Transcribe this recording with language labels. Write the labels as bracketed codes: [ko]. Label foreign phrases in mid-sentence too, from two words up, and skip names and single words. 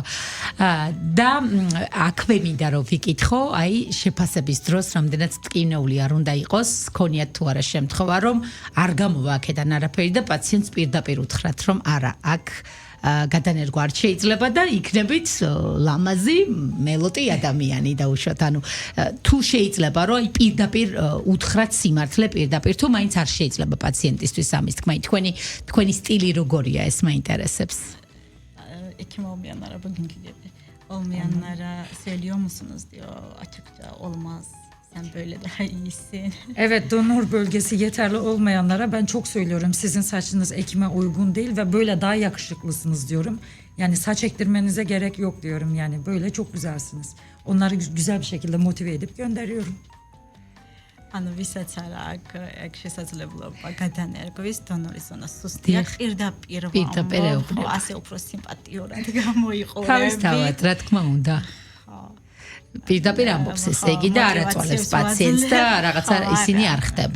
[ka] და აქვე მინდა რომ ვიკითხო, აი შეფასების დროს რამდენად ტკივნეული არ უნდა იყოს, ქონიათ თუ არა შემთხვევა, რომ არ გამოვა აქედან არაფერი და პაციენტს პირდაპირ უთხრათ, რომ არა, აქ გადანერგვა არ შეიძლება და იქნებით ლამაზი მელოტი ადამიანი დაუშვათ. ანუ თუ შეიძლება რომ აი პირდაპირ უთხრათ სიმართლე პირდაპირ თუ მაინც არ შეიძლება პაციენტისთვის ამის თქმა. თქვენი სტილი როგორია, ეს მაინტერესებს. [tr] Ekim olmayanlara bugünkü gibi olmayanlara söylüyor musunuz diyor açıkça olmaz. Sen böyle daha iyisin. Evet, donor bölgesi yeterli olmayanlara ben çok söylüyorum. Sizin saçınız ekime uygun değil ve böyle daha yakışıklısınız diyorum. Yani saç ektirmenize gerek yok diyorum. Yani böyle çok güzelsiniz. Onları güzel bir şekilde motive edip gönderiyorum. [ka] ანუ ვისაც არა აქვს შესაძლებლობა გადანერგვის დონორის ზონას სუსტია პირდაპირ ასე უფრო სიმპათიურად გამოიყურები. თავისთავად, რა თქმა უნდა. პირდაპირ ამბობს ესე იგი და არ აწვალებს პაციენტს და რაღაცა ისინი არ ხდება.